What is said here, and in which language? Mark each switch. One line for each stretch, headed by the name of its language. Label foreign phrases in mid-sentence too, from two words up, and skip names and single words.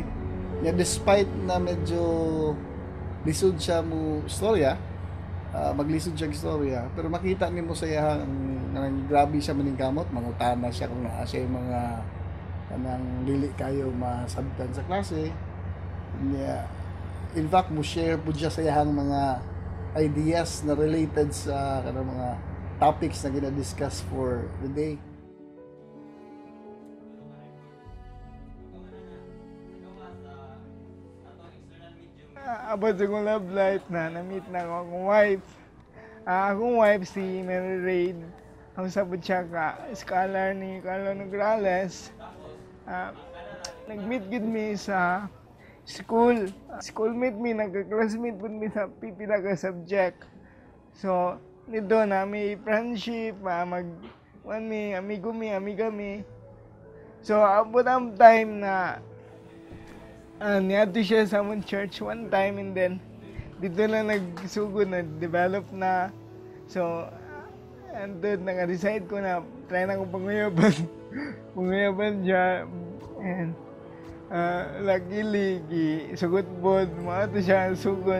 Cebuano: Yeah, despite na medyo lisod siya mo istorya, maglisod siya istorya, pero makita ni mo sa iya ang grabe siya maningkamot, mangutana siya kung naa siya yung mga kanang dili kayo masabtan sa klase.
English: Yeah. In fact,
Cebuano: mo share po siya sa iyang mga ideas na related sa kanang mga topics na gina-discuss
English: for the day.
Cebuano: About sa kong love life na-meet na ako akong wife. Akong wife si Mary Raid. Ang sabot siya ka scholar ni Carlo Nograles. Nag-meet gid mi sa school. Schoolmate mi, nagka-classmate po mi sa pipila ka subject. So, nito na may friendship, amigo mi, amiga mi. So, abot ang time na niadto siya sa among church
English: one time and then
Cebuano: dito na nagsugod na develop na.
English: So and then
Cebuano: naka-decide ko na try na ko panguyaban siya
English: and luckily
Cebuano: sugod pod maato siya sugod.